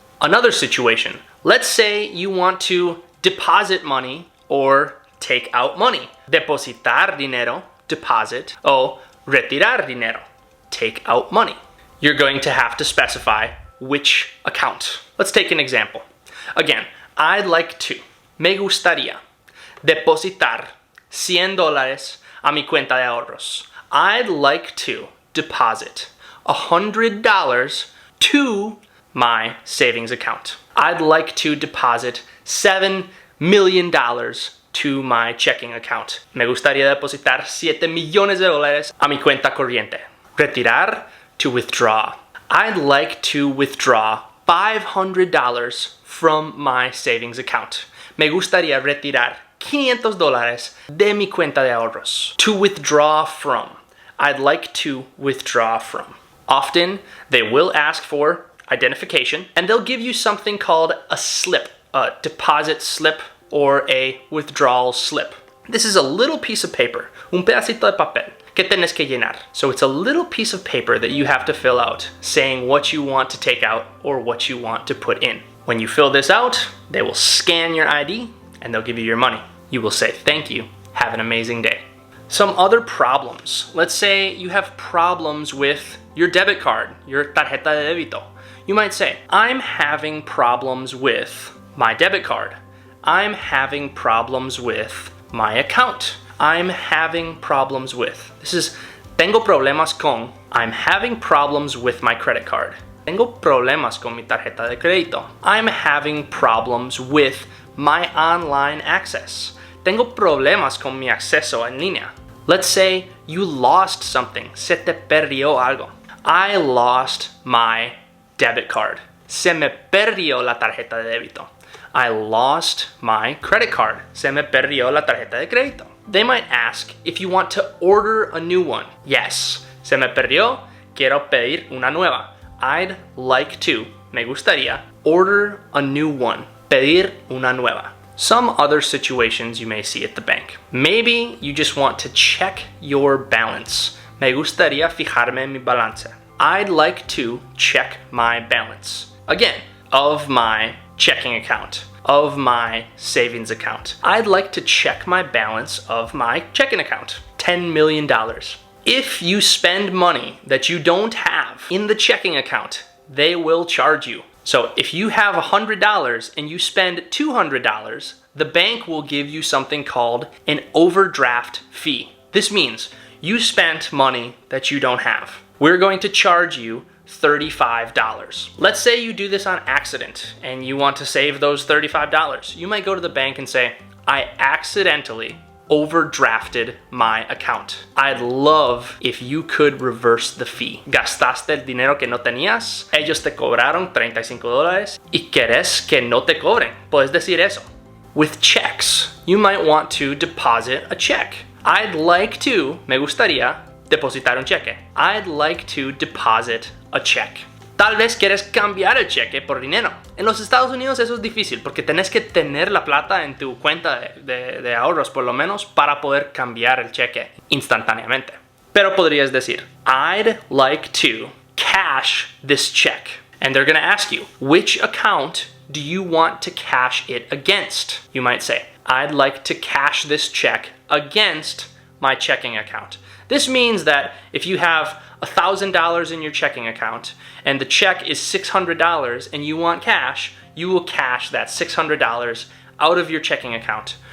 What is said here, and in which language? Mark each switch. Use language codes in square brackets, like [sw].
[en] Another situation, let's say you want to deposit money or take out money. [es] Depositar dinero, deposit, o retirar dinero, [en] take out money. You're going to have to specify which account. Let's take an example. Again, I'd like to, [es] me gustaría, depositar $100 a mi cuenta de ahorros. [en] I'd like to deposit $100 to my savings account. I'd like to deposit $7 million to my checking account. [es] Me gustaría depositar $7 millones a mi cuenta corriente. [en] Retirar, to withdraw. I'd like to withdraw $500 from my savings account. [es] Me gustaría retirar $500 de mi cuenta de ahorros. [en] To withdraw from. I'd like to withdraw from. Often, they will ask for identification, and they'll give you something called a slip, a deposit slip, or a withdrawal slip. This is a little piece of paper, [es] un pedacito de papel, que tienes que llenar. [en] So it's a little piece of paper that you have to fill out, saying what you want to take out or what you want to put in. When you fill this out, they will scan your ID, and they'll give you your money. You will say, thank you, have an amazing day. Some other problems. Let's say you have problems with your debit card, your [es] tarjeta de débito. [en] You might say, I'm having problems with my debit card. I'm having problems with my account. I'm having problems with. This is, [es] tengo problemas con. [en] I'm having problems with my credit card. [es] Tengo problemas con mi tarjeta de crédito. [en] I'm having problems with my online access. [es] Tengo problemas con mi acceso en línea. [en] Let's say you lost something. [es] Se te perdió algo. [en] I lost my debit card. [es] Se me perdió la tarjeta de débito. [en] I lost my credit card. [es] Se me perdió la tarjeta de crédito. [en] They might ask if you want to order a new one. [es] Yes. Se me perdió. Quiero pedir una nueva. [en] I'd like to, [es] me gustaría, [en] order a new one. [es] Pedir una nueva. [en] Some other situations you may see at the bank. Maybe you just want to check your balance. [es] Me gustaría fijarme en mi balance. [en] I'd like to check my balance. Again, of my checking account, of my savings account. I'd like to check my balance of my checking account. $10 million. If you spend money that you don't have in the checking account, they will charge you. So if you have $100 and you spend $200, the bank will give you something called an overdraft fee. This means you spent money that you don't have. We're going to charge you $35. Let's say you do this on accident and you want to save those $35. You might go to the bank and say, I accidentally overdrafted my account. I'd love if you could reverse the fee. [es] Gastaste el dinero que no tenías, ellos te cobraron $35 y querés que no te cobren. Puedes decir eso. [en] With checks, you might want to deposit a check. I'd like to, [es] me gustaría, depositar un cheque. [en] I'd like to deposit a check. [es] Tal vez quieres cambiar el cheque por dinero. En los Estados Unidos eso es difícil porque tenés que tener la plata en tu cuenta de ahorros por lo menos para poder cambiar el cheque instantáneamente. Pero podrías decir, [en] I'd like to cash this check. And they're going to ask you, which account do you want to cash it against? You might say, I'd like to cash this check against my checking account. This means that if you have $1,000 in your checking account and the check is $600 and you want cash, you will cash that $600 out of your checking account.